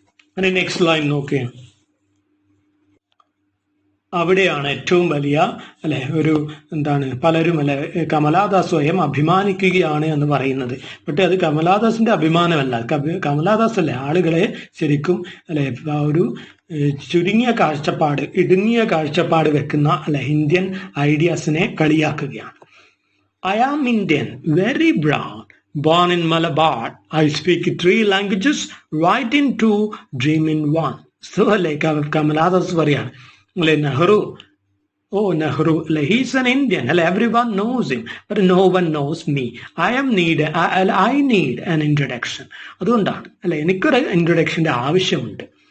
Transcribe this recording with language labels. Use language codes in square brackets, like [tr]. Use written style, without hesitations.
[ml] അങ്ങനെ next line നോക്കുക, അവിടെയാണ് ഏറ്റവും വലിയ അല്ലെ ഒരു എന്താണ് പലരും അല്ലെ കമലാദാസ് സ്വയം അഭിമാനിക്കുകയാണ് എന്ന് പറയുന്നത്. പക്ഷെ അത് കമലാദാസിന്റെ അഭിമാനമല്ല. കമലാദാസ് അല്ലെ ആളുകളെ ശരിക്കും അല്ലെ ആ ഒരു ചുരുങ്ങിയ കാഴ്ചപ്പാട്, ഇടുങ്ങിയ കാഴ്ചപ്പാട് വെക്കുന്ന അല്ലെ Indian ഐഡിയാസിനെ കളിയാക്കുകയാണ്. [en] I am Indian, very brown, born in Malabar, I speak 3 languages, write in 2, dream in 1. So [ml] അല്ലെ കമലാദാസ് പറയാണ് അല്ലെ നെഹ്റു, നെഹ്റു അല്ലെ [en] He's an Indian അല്ലെ, everyone knows him but no one knows me. I need an introduction. [ml] അതുകൊണ്ടാണ് അല്ലെ എനിക്കൊരു ഇൻട്രൊഡക്ഷന്റെ ആവശ്യമുണ്ട്.